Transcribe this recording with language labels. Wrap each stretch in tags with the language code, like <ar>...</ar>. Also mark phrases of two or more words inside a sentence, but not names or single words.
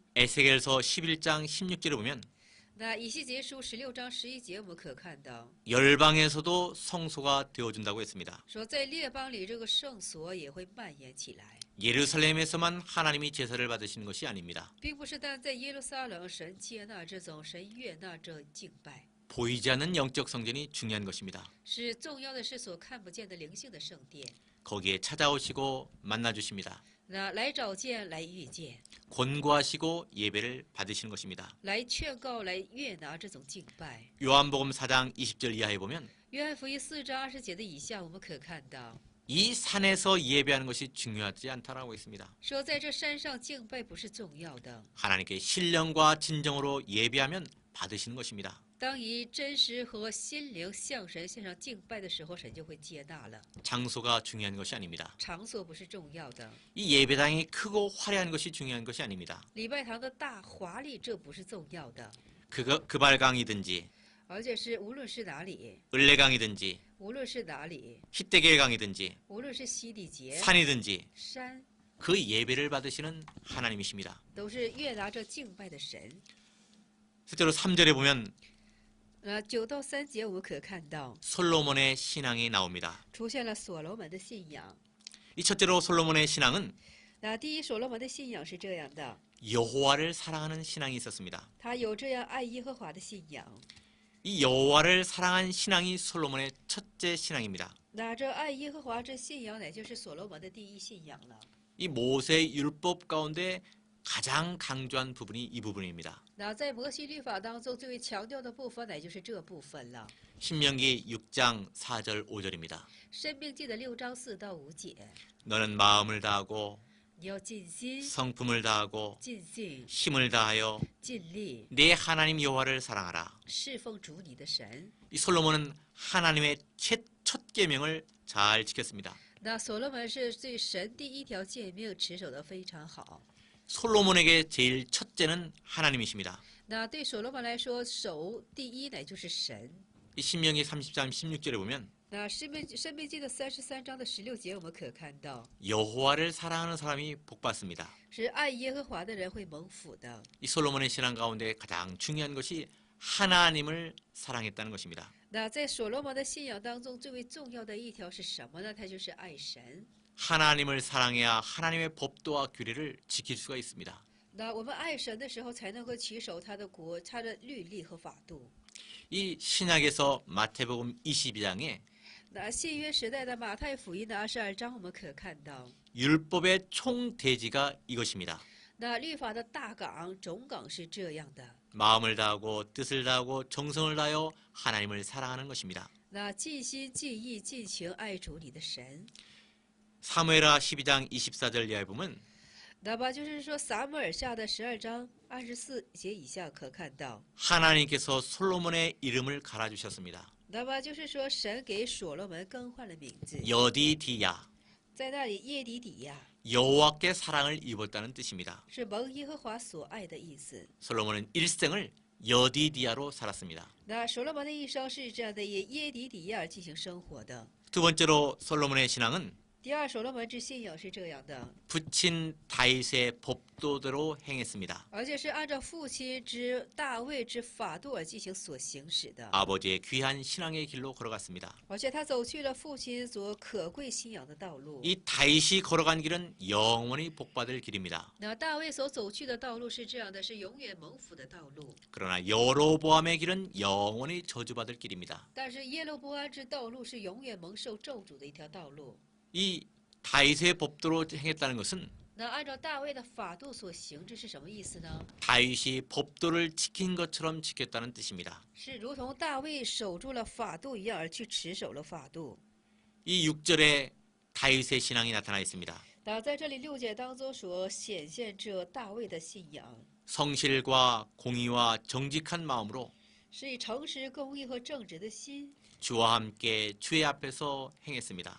<ko>에스겔서 11장 16절에 보면</ko> <zh>那以西结书16章11节，我们可看到</zh> <ko>열방에서도 성소가 되어준다고 했습니다.</ko> <zh>说，在列邦里这个圣所也会蔓延起来，</zh> <ko>예루살렘에서만 하나님이 제사를 받으시는 것이 아닙니다.</ko> <zh>并不是但在耶路撒冷神接纳这种神悦纳这敬拜，</zh> <ko>보이지 않는 영적 성전이 중요한 것입니다.</ko> <zh>是重要的是所看不见的灵性的圣殿。</zh> <ko>거기에 찾아오시고 만나주십니다.</ko> <zh>那来找见，来遇见，</zh> <ko>권고하시고 예배를 받으시는 것입니다.</ko> <zh>来劝告，来悦纳这种敬拜。</zh> <ko>요한복음 4장 20절 이하에 보면</ko> <zh>约翰福音4章20节的以下，我们可看到</zh> <ko>이 산에서 예배하는 것이 중요하지 않다라고 했습니다.</ko> <zh>说，在这山上敬拜不是重要的，</zh> <ko>하나님께 신령과 진정으로 예배하면 받으시는 것입니다.</ko> <zh>当以真实和心灵向神献上敬拜的时候，神就会接纳了。</zh> <ko>장소가 중요한 것이 아닙니다.</ko> <zh>场所不是重要的，</zh> <ko>이 예배당이 크고 화려한 것이 중요한 것이 아닙니다.</ko> <zh>礼拜堂的大华丽这不是重要的，</zh> <ko>그발강이든지</ko> <zh>而且是无论是哪里，</zh> <ko>을레강이든지</ko> <zh>无论是哪里，</zh> <ko>히데겔강이든지</ko> <zh>无论是西底节、</zh> <ko>산이든지</ko> <zh>山，</zh> <ko>그 예배를 받으시는 하나님이십니다.</ko> <zh>都是悦纳这敬拜的神。</zh> <ko>실제로 3절에 보면</ko> <zh>9 到3节我们可看到</zh> <ko>솔로몬의 신앙이 나옵니다.</ko> <zh>出现了所罗门的信仰。</zh> <ko>이 첫째로 솔로몬의 신앙은</ko> <zh>那第一，所罗门的信仰是这样的，</zh> <ko>여호와를 사랑하는 신앙이 있었습니다.</ko> <zh>他有这样爱耶和华的信仰。</zh> <ko>이 여호와를 사랑한 신앙이 솔로몬의 첫째 신앙입니다.</ko> <zh>那这爱耶和华之信仰，乃就是所罗门的第一信仰了。</zh> <ko>이 모세 율법 가운데 가장 강조한 부분이 이 부분입니다.</ko> <zh>那在摩西律法当中最为强调的部分，乃就是这部分了。</zh> <ko>신명기 6장 4절 5절입니다.</ko> <zh>申命记的6章4到5节，</zh> <ko>너는 마음을 다하고</ko> <zh>你要尽心、</zh> <ko>성품을 다하고</ko> <zh>尽性、</zh> <ko>힘을 다하여</ko> <zh>尽力</zh> <ko>내 하나님 여호와를 사랑하라.</ko> <zh>侍奉主你的神。</zh> <ko>이 솔로몬은 하나님의 첫 계명을 잘 지켰습니다.</ko> <zh>那所罗门是对神第一条诫命持守的非常好。</zh> <ko>솔로몬에게 제일 첫째는 하나님이십니다.</ko> <zh>那对所罗门来说，守第一乃就是神。</zh> <ko>이 신명기 30장 16절에 보면</ko> <zh>那申命记的33章的16节，我们可看到，</zh> <ko>여호와를 사랑하는 사람이 복받습니다.</ko> <zh>是爱耶和华的人会蒙福的。</zh> <ko>이 솔로몬의 신앙 가운데 가장 중요한 것이 하나님을 사랑했다는 것입니다.</ko> <zh>那在所罗门的信仰当中，最为重要的一条是什么呢？它就是爱神。</zh> <ko>하나님을 사랑해야 하나님의 법도와 규례를 지킬 수가 있습니다.</ko> <zh>那我们爱神的时候，才能够持守他的国、他的律例和法度。</zh> <ko>이 신약에서 마태복음 22장에</ko> <zh>那新约时代的马太福音的22章，我们可看到，</zh> <ko>율법의 총대지가 이것입니다.</ko> <zh>那律法的大纲、总纲是这样的。</zh> <ko>마음을 다하고 뜻을 다하고 정성을 다하여 하나님을 사랑하는 것입니다.</ko> <zh>那尽心、尽意、尽情爱主你的神。</zh> <ko>사무엘하 12장 24절 이하에 보면</ko> <zh>那么就是说，撒母耳下的12章24节以下可看到，</zh> <ko>하나님께서 솔로몬의 이름을 갈아주셨습니다.</ko> <zh>那么就是说，神给所罗门更换了名字，</zh> <ko>여디디야</ko> <zh>在那里耶底底亚</zh> <ko>여호와께 사랑을 입었다는 뜻입니다.</ko> <zh>是蒙耶和华所爱的意思。</zh> <ko>솔로몬은 일생을 여디디야로 살았습니다.</ko> <zh>那所罗门的一生是这样的，以耶底底亚进行生活的。</zh> <ko>두 번째로 솔로몬의 신앙은</ko> <zh>第二，所罗门之信仰是这样的，</zh> <ko>부친 다윗의 법도대로 행했습니다.</ko> <zh>而且是按照父亲之大卫之法度而进行所行使的，</zh> <ko>아버지의 귀한 신앙의 길로 걸어갔습니다.</ko> <zh>而且他走去了父亲所可贵信仰的道路。</zh> <ko>이 다윗이 걸어간 길은 영원히 복받을 길입니다.</ko> <zh>那大卫所走去的道路是这样的，是永远蒙福的道路。</zh> <ko>그러나 여로보암의 길은 영원히 저주받을 길입니다.</ko> <zh>但是耶罗波安之道路是永远蒙受咒诅的一条道路。</zh> <ko>이 다윗의 법도로 행했다는 것은</ko> <zh>那按照大卫的法度所行，这是什么意思呢？</zh> <ko>다윗이 법도를 지킨 것처럼 지켰다는 뜻입니다.</ko> <zh>是如同大卫守住了法度一样而去持守了法度。</zh> <ko>이 6절에 다윗의 신앙이 나타나 있습니다.</ko> <zh>那在这里6节当中所显现着大卫的信仰，</zh> <ko>성실과 공의와 정직한 마음으로</ko> <zh>是以诚实、公义和正直的心，</zh> <ko>주와 함께 주의 앞에서 행했습니다.</ko>